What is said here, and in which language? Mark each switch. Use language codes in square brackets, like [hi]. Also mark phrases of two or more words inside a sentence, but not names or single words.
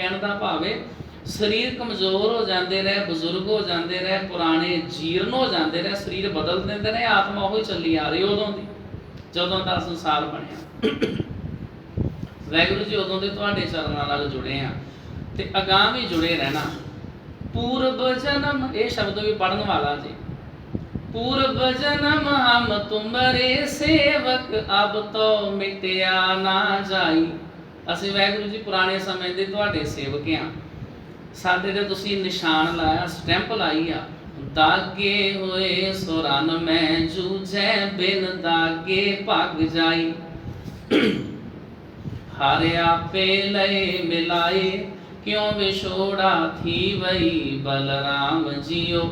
[pa] ਕਹਿਣ ਦਾ ਭਾਵੇਂ ਸਰੀਰ ਕਮਜ਼ੋਰ ਹੋ ਜਾਂਦੇ ਰਹੇ, ਬਜ਼ੁਰਗ ਹੋ ਜਾਂਦੇ ਰਹੇ, ਪੁਰਾਣੇ ਜੀਰਨ ਹੋ ਜਾਂਦੇ ਰਹੇ, ਸਰੀਰ ਬਦਲ ਦਿੰਦੇ ਰਹੇ, ਆਤਮਾ ਉਹੀ ਚੱਲੀ ਆ ਰਹੀ ਉਦੋਂ ਦੀ, ਜਦੋਂ ਦਾ ਸੰਸਾਰ ਬਣਿਆ। ਵਾਹਿਗੁਰੂ ਜੀ ਉਦੋਂ ਦੇ ਤੁਹਾਡੇ ਚਰਨਾਂ ਨਾਲ ਜੁੜੇ ਆ ਤੇ ਅਗਾਂਹ ਵੀ ਜੁੜੇ ਰਹਿਣਾ। ਪੂਰਬ ਜਨਮ, ਇਹ ਸ਼ਬਦ ਵੀ ਪੜ੍ਹਨ ਵਾਲਾ ਜੀ। पूर्व जन्म हम तुमरे सेवक, अब तो मिटिया ना जाई। ਅਸੀਂ ਵਾਹਿਗੁਰੂ ਜੀ ਪੁਰਾਣੇ ਸਮੇਂ ਦੇ ਤੁਹਾਡੇ ਸੇਵਕ ਆ। ਸਾਡੇ ਤੇ ਤੁਸੀਂ ਨਿਸ਼ਾਨ ਲਾਇਆ, ਸਟੈਂਪ ਲਾਈ ਆ। ਦਾਗੇ ਹੋਏ ਸੁਰਨ ਮੈਂ ਜੂਝੈ, ਬਿਨ ਦਾਗੇ ਭਗ ਜਾਈ। ਹਰ ਆਪੇ ਲਏ ਮਿਲਾਏ, ਕਿਉਂ ਵਿਛੋੜਾ ਥੀਵਈ ਬਲਰਾਮ ਜੀਓ।